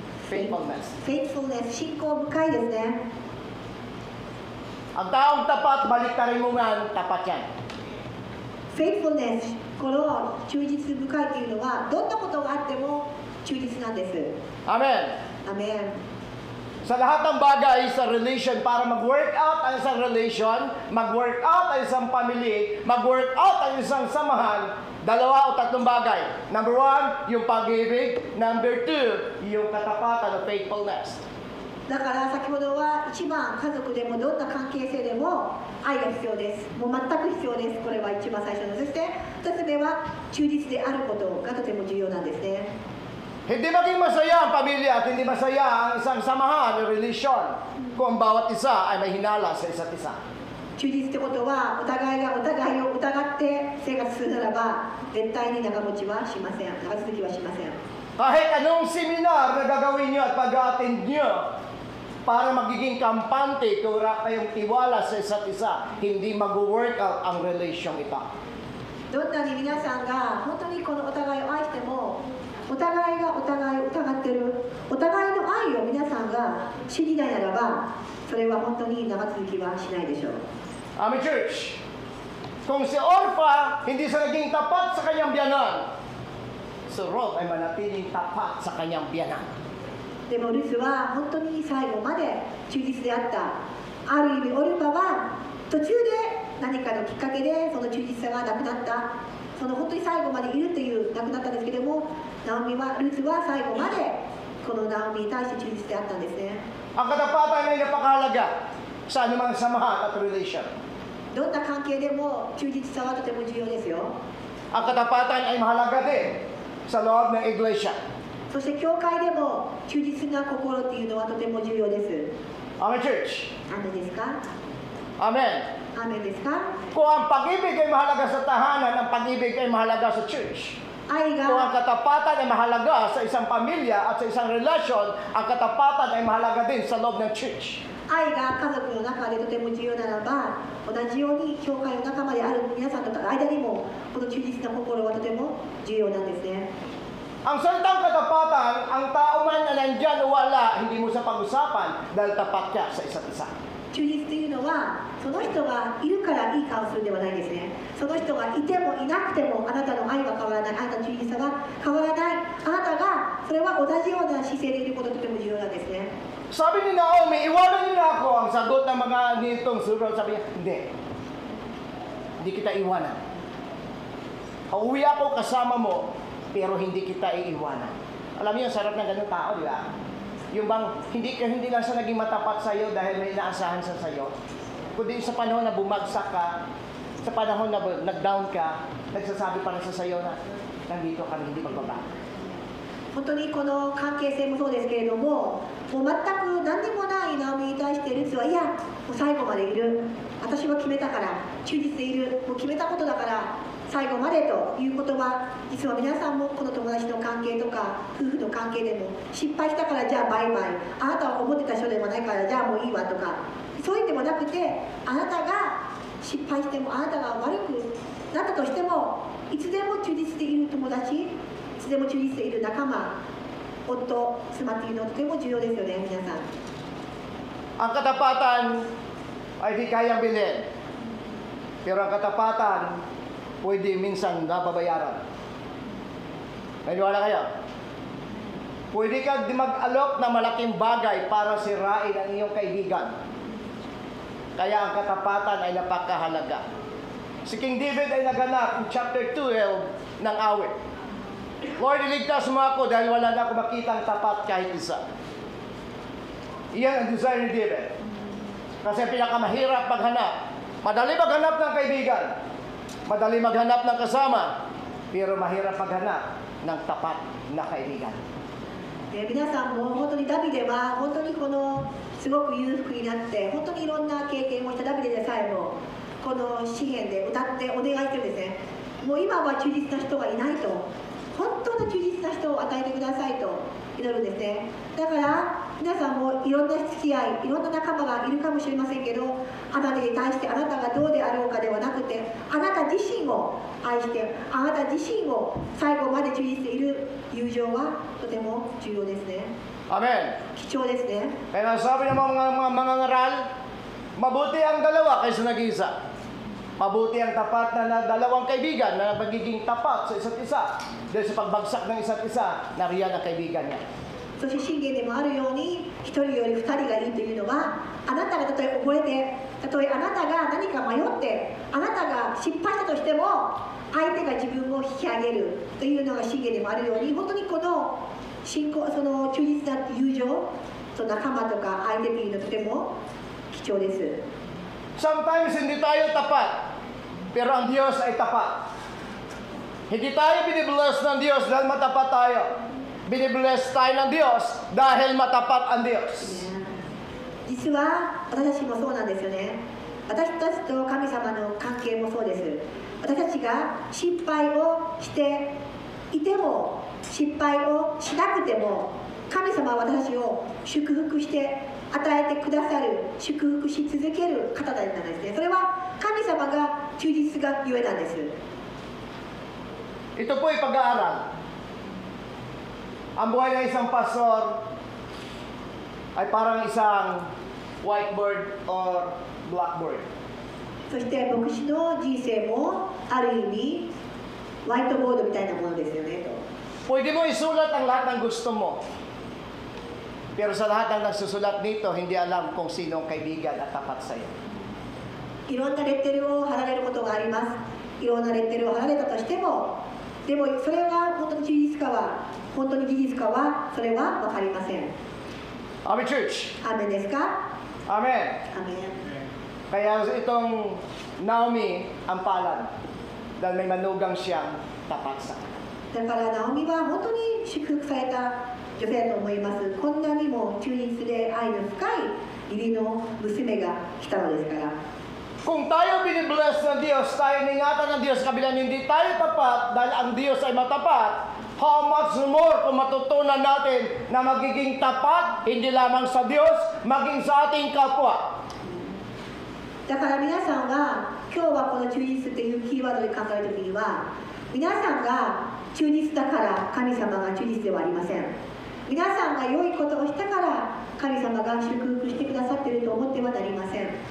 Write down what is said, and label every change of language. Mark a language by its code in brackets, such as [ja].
[en] Faithfulness. [ja] faithfulness 信仰深いですね。 [tl] Ang taong tapat, balik taringungan, tapat yan. [ja] faithfulness この忠実深いというのはどんなことがあっても忠実なんです。 [en] Amen. [ja] アメン。 [tl] Sa lahat ng bagay sa relation, para mag-work out ang isang relation, mag-work out ang isang family, mag-work out ang isang samahan, dalawa o tatlong bagay. Number 1, yung pag-ibig. Number 2, yung katapatan o faithfulness. [ja] だから先ほどは一番家族でもどんな関係性でも愛が必要です。もう全く必要です。これは一番最初の。そして2つ目は忠実であることがとても重要なんですね。 [tl] Hindi maging masaya ang pamilya at hindi masaya ang isang samahan o relasyon kung ang bawat isa ay may hinala sa isa't isa. [ja] 忠実ってことはお互いがお互いを疑って生活するならば絶対に長持ちはしません。長続きはしません。 [tl] Kahit anong seminar na gagawin nyo at pag-attend nyo para magiging kampante, kung wala kayong tiwala sa isa't isa, hindi mag-work out ang relasyon ito. [ja] どんなに皆さんが本当にこのお互いを愛してもお互いがお互いを疑ってるお互いの愛を皆さんが知りないならばそれは本当に長続きはしないでしょう。 [en] Amen, church. [tl] Kung si Orpha hindi siya naging tapat sa kanyang biyanan, si Ruth ay manatiling tapat sa kanyang biyanan. [ja] でもルスは本当に最後まで忠実であった。ある意味オルパは途中で何かのきっかけでその忠実さがなくなった。その本当に最後までいるというなくなったんですけども、ルツは最後までこのナオミに対して忠実であったんですね。 [tl] Ang katapatan ay napakahalaga sa anumang samahan at relation. [ja] どんな関係でも忠実さはとても重要ですよ。 [tl] Ang katapatan ay mahalaga din sa loob ng iglesia. [ja] そして教会でも忠実な心っていうのはとても重要です。 [en] Amen, church. [ja] アーメンですか？ [en] Amen. [ja] アーメンですか？ [tl] Kung ang pag-ibig ay mahalaga sa tahanan, ang pag-ibig ay mahalaga sa church. [ja] 愛 [tl] Kung ang [ja] が [tl] katapatan ay mahalaga sa isang pamilya at sa isang relasyon, ang katapatan ay mahalaga din sa loob ng church. [ja] 愛が家族の中でとても重要ならば同じように教会の仲間である皆さんとの間にもこの忠実な心はとても重要なんですね。 [tl] Ang salitang katapatan, ang tao man na nandyan o wala, hindi mo sa pag-usapan dahil tapat ka sa isa't isa. [ja] 忠実というのはその人がいるからいい顔するんではないですね。その人がいてもいなくてもあなたの愛は変わらない、あなたの忠実さが変わらない、あなたがそれは同じような姿勢でいることがとても重要なんですね。 [tl] Sabi ni Naomi, iwanan niyo na ako. Ang sagot ng mga nitong surot, sabi niya, hindi. Hindi kita iwanan. Pauwi ako kasama mo, pero hindi kita iiwanan. Alam niyo, sarap ng ganung tao, di ba? Yung bang, hindi lang siya naging matapat sa iyo dahil may inaasahan siya sa iyo. Kundi sa panahon na bumagsak ka, sa panahon na nag-down ka, nagsasabi pa rin siya sa iyo na, nandito ka, hindi magbabago. [ja] 本当にこの関係性もそうですけれども、もう全く何にもないナオミに対してルツはいや、もう最後までいる、私は決めたから、忠実でいる、もう決めたことだから最後までという言葉、実は皆さんもこの友達の関係とか夫婦の関係でも失敗したからじゃあバイバイ、あなたは思ってた人でもないからじゃあもういいわとか、そういうんでもなくて、あなたが失敗してもあなたが悪くなったとしてもいつでも忠実でいる友達、いつでも忠実でいる仲間、夫、妻っていうのはとても重要ですよね、皆さん。 [tl] Ang katapatan ay di kayang bilhin. Pero ang katapatan, pwede minsan nababayaran. Naniwala kayo? Pwede kang mag-alok ng malaking bagay para sirain ang iyong kaibigan. Kaya ang katapatan ay napakahalaga. Si King David ay naganap in chapter 12 ng awit. Lord, iligtas mo ako dahil wala na ako makitang tapat kahit isa. Iyan ang desire ni David. Kasi pinakamahirap maghanap. Madali maghanap ng kaibigan. Madali maghanap ng kasama. Pero mahirap maghanap ng tapat na kaibigan. [ja] 皆さんも本当にダビデは本当にこのすごく裕福になって本当にいろんな経験をしたダビデでさえもこの詩篇で歌ってお願いしてるんですね。もう今は忠実な人がいないと、本当の忠実な人を与えてくださいと祈るんですね。だから皆さんもいろんな付き合い、いろんな仲間がいるかもしれませんけど、あなたに対してあなたがどうであろうかではなくて、あなた自身を愛して、あなた自身を最後まで忠実でいる友情はとても重要ですね。 [en] Amen. [ja] 貴重ですね。 [tl] Kaya sabi ng mga mangangaral, mabuti ang dalawa kaysa nag-isa. Mabuti ang tapat na dalawang kaibigan na magiging tapat sa isa't isa. Dahil sa pagbagsak ng isa't isa, nariyan ang kaibigan niya. [ja] そして信玄でもあるように、一人より二人がいいというのは、あなたがたとえ溺れて、たとえあなたが何か迷って、あなたが失敗したとしても、相手が自分を引き上げるというのが信玄でもあるように、本当にこの信仰、その忠実な友情、その仲間とか相手というのはとても貴重です。 [en] Sometimes [tl] hindi tayo tapat, pero ang Diyos ay tapat. Hindi tayo binibless ng Diyos dahil matapat tayo. Binibless tayo ng Diyos dahil matapat ang Diyos. [ja] 実は私たちもそうなんですよね。私たちと神様の関係もそうです。私たちが失敗をしていても、失敗をしなくても、神様は私たちを祝福して与えてくださる、祝福し続ける方なんですね。それは神様が忠実がゆえなんです。 [tl] Ito po ay pag-aaral. Ang buhay ng isang pastor ay parang isang whiteboard or blackboard. [ja] そして牧師の人生もある意味ホワイトボードみたいなものですよねと。 [tl] Pwede mo isulat ang lahat ng gusto mo. Pero sa lahat ng nagsusulat nito, hindi alam kung sino ang kaibigan at tapat sa iyo. [ja] いろんなレッテルを貼られることがあります。いろんなレッテルを貼られたとしても、でもそれが本当に事実かは、本当に事実かは、それは分かりません。 [en] Amen, church. [ja] アーメンですか？ [en] Amen. [ja] アーメン。 [tl] Kaya itong Naomi ang palad dahil may manugang siyang tapat sa kanya. [ja] だからナオミは本当に祝福された女性だと思います。こんなにも忠実で愛の深い義理の娘が来たのですから。 [tl] Kung tayo binibless ng Diyos, tayo ingatan ng Diyos, kabilang hindi tayo tapat dahil ang Diyos ay matapat, [en] how much more [tl] kung matutunan natin na magiging tapat, hindi lamang sa Diyos, maging sa ating kapwa. [ja] だから皆さんが今日はこの忠実というキーワードで考えるときには、皆さんが忠実だから神様が忠実ではありません。皆さんが良いことをしたから神様が祝福してくださっていると思ってはなりません。